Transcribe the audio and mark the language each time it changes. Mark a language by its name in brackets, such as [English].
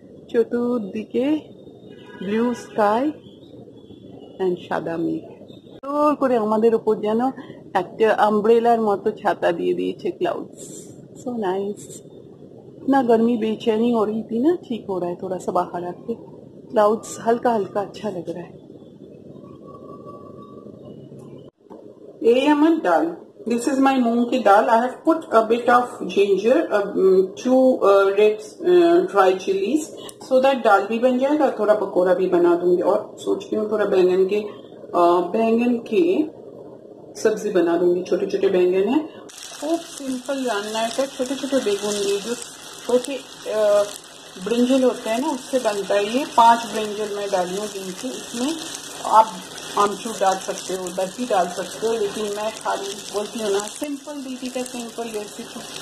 [Bangla] চতুর্দিকে blue sky and সাদা মেঘ, জোর করে আমাদের উপর যেন একটা আমব্রেলার মতো ছাতা দিয়ে দিয়েছে क्लाउड्स। [English] So nice. [Hindi] इतना गर्मी बेचैनी हो रही थी ना, ठीक हो रहा है थोड़ा सा बाहर आके। क्लाउड्स हल्का हल्का अच्छा लग रहा है। ये अमन दाल, [English] this is my [Hindi] मूंग की दाल। [English] I have put a bit of ginger, 2 red dry chilies, so that [Hindi] दाल भी बन जाएगा, थोड़ा पकौड़ा भी बना दूंगी। और सोच रही हूँ थोड़ा बैंगन के सब्जी बना दूंगी। छोटे छोटे बैंगन है, खूब सिंपल जानना है। छोटे छोटे बेगुन लिए, जो छोटे ब्रिंजल होते हैं ना, उससे बनता है ये। 5 ब्रिंजल मैं डाली हूँ जिनसे। इसमें आप आमचूर डाल सकते हो, दही डाल सकते हो, लेकिन मैं खाली बोलती हूँ ना, सिंपल दीदी का सिंपल रेसिपी।